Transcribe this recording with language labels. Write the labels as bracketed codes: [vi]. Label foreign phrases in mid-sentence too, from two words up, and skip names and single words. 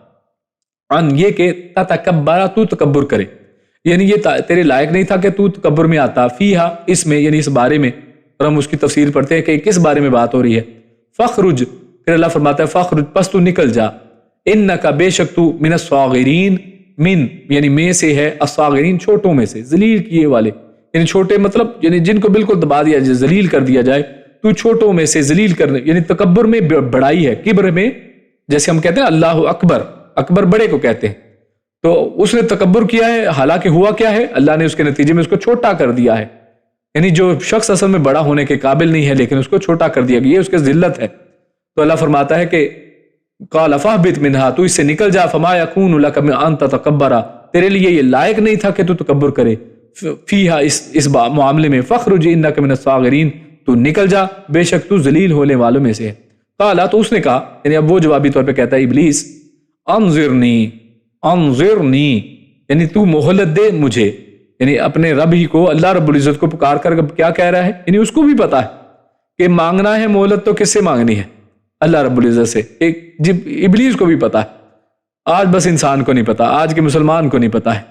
[ur] ان یہ کہ تتکبرا تو تکبر کرے، یعنی یہ تیرے لائق نہیں تھا کہ تو تکبر میں آتا، فیہا اس میں یعنی اس بارے میں، اور ہم اس کی تفسیر پڑھتے ہیں کہ کس بارے میں بات ہو رہی ہے۔ فخرج پھر اللہ فرماتا ہے فخرج پس تو نکل جا، انکا بے شک تو [ar] من الصاغرین، [ur] من یعنی میں سے ہے، الصاغرین چھوٹوں میں سے، ذلیل کیے والے، یعنی چھوٹے مطلب یعنی جن کو بالکل دبا دیا جائے، ذلیل کر دیا جائے، تو چھوٹوں میں سے ذلیل کرنے، یعنی تکبر میں بڑائی ہے، کبر میں جیسے ہم کہتے ہیں [ar] اللہ اکبر، [ur] اکبر بڑے کو کہتے ہیں، تو اس نے تکبر کیا ہے، حالانکہ ہوا کیا ہے، اللہ نے اس کے نتیجے میں اس کو چھوٹا کر دیا ہے، یعنی جو شخص اصل میں بڑا ہونے کے قابل نہیں ہے لیکن اس کو چھوٹا کر دیا گیا، یہ اس کے ذلت ہے۔ تو اللہ فرماتا ہے کہ [ar] قال فاہبط منہا [ur] تو اس سے نکل جا، [ar] فما یکون لک ان تتکبر [ur] تیرے لیے یہ لائق نہیں تھا کہ تو تکبر کرے، فیہا اس معاملے میں، [ar] فخرج انک من الصاغرین [ur] تو نکل جا بے شک تو ذلیل ہونے والوں میں سے ہے۔ قال تو اس نے کہا، یعنی اب وہ جوابی طور پہ کہتا ہے ابلیس، [ar] انظرنی انظرنی [ur] یعنی تو مہلت دے مجھے، یعنی اپنے رب ہی کو، اللہ [ar] رب العزت [ur] کو پکار کر کیا کہہ رہا ہے، یعنی اس کو بھی پتا ہے کہ مانگنا ہے مہلت تو کس سے مانگنی ہے، اللہ [ar] رب العزت [ur] سے، ابلیس کو بھی پتا ہے، آج بس انسان کو نہیں پتا، آج کے مسلمان کو نہیں پتا ہے۔